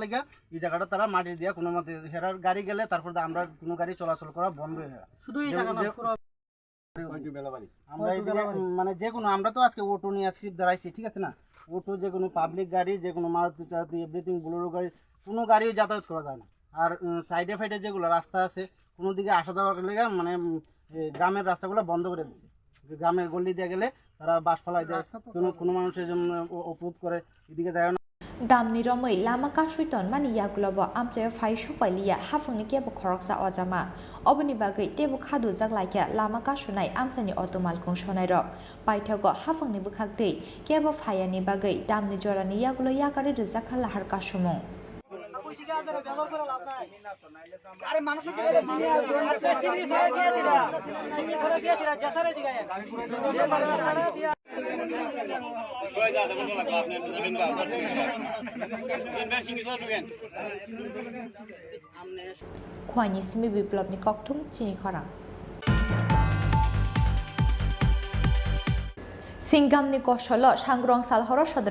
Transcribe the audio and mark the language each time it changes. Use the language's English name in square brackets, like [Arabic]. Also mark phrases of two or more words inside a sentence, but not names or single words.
[Bangla] লাগা এই জায়গাটা তারা মাটি দিয়া কোনো মতে হেরার গাড়ি গেলে তারপর আমরা কোনো গাড়ি চলাচল করা বন্ধ হয়ে যায় শুধু এই জায়গা না পুরো আমরা মানে যে কোনো আমরা তো আজকে অটো নিয়ে আসছি দাঁড়াইছি ঠিক আছে না অটো যে কোনো পাবলিক গাড়ি যে কোনো মারুতি টারুতি এভরিথিং বোলেরো গাড়ি কোনো গাড়িও যাতায়াত করা যায় না আর সাইডে ফাইডে যেগুলো রাস্তা আছে কোনো দিকে আসা যাওয়ার লেগে মানে গ্রামের রাস্তাগুলো বন্ধ করে দিচ্ছে গ্রামের গলি দিয়ে গেলে তারা বাস ফলাই দেয় কোনো মানুষের জন্য অপরোধ করে এদিকে যায় না [Kok Borok] Damni romai lama ka suiton mani yagulobo amchayo phai sokwailiya hafungni kebo khoroksa ojama oboni bagai tebu khadu jaglaiya lama ka sunai amchani auto malkhung sonai rok paithago hafungni bukhakdei kebo phaiani bagai damni jorani yagulo yakare rizakha lahar ka sumung [Bangla] আরে মানুষ [Kok Borok] khwaini simi biplobni kokthum chini khorang Singamni Kosholo, Shangrong Salhoro Shodor